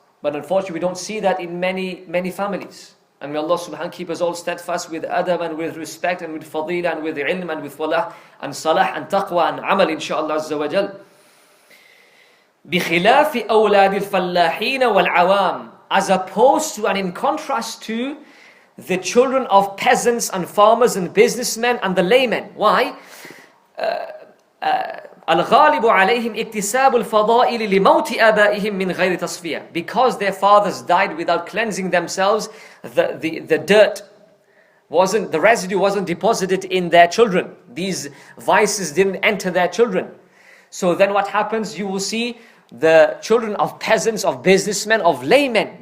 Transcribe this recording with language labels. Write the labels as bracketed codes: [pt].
[en] But unfortunately, we don't see that in many families. And may Allah subhanahu wa ta'ala keep us all steadfast with adab and with respect and with fadila and with ilm and with falah and salah and taqwa and amal, inshaAllah azza wa jal. [ar] بِخِلَافِ أَوْلَادِ الْفَلَّاحِينَ وَالْعَوَامِ. [en] As opposed to and in contrast to the children of peasants and farmers and businessmen and the laymen. Why? [ar] الغالب عليهم اكتساب الفضائل لموت آبائهم من غير تصفية. [en] Because their fathers died without cleansing themselves, the dirt the residue wasn't deposited in their children. These vices didn't enter their children. So then what happens? You will see the children of peasants, of businessmen, of laymen.